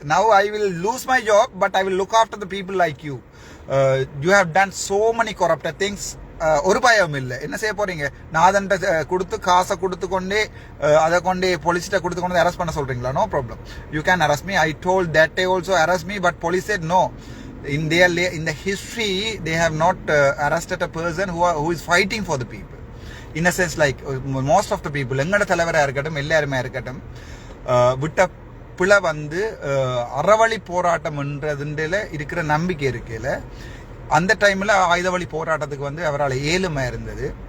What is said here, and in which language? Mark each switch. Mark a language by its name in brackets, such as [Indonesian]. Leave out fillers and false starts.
[English] Now I will lose my job, but I will look after the people like you. You have done so many corrupted things. [Tamil] ஒரு பயம் இல்லை. என்ன செய்ய போறீங்க? நாதன்ட்ட கொடுத்து காசை கொடுத்து கொண்டே அதை கொண்டே போலீஸ்கிட்ட கொடுத்து கொண்டு அரெஸ்ட் பண்ண சொல்றீங்களா? [English] No problem, you can arrest me. I told that day also arrest me, but police said no. In the history they have not arrested a person who is fighting for the people. In a sense, like most of the people, [Tamil] எங்கட தலைவராக இருக்கட்டும் எல்லாருமே இருக்கட்டும், விட்ட பிள்ளை வந்து அறவழி போராட்டம்ன்றதுல இருக்கிற நம்பிக்கை இருக்கையில அந்த டைம்ல ஆயுத வழி போராட்டத்துக்கு வந்து அவரால் ஏழுமை இருந்தது.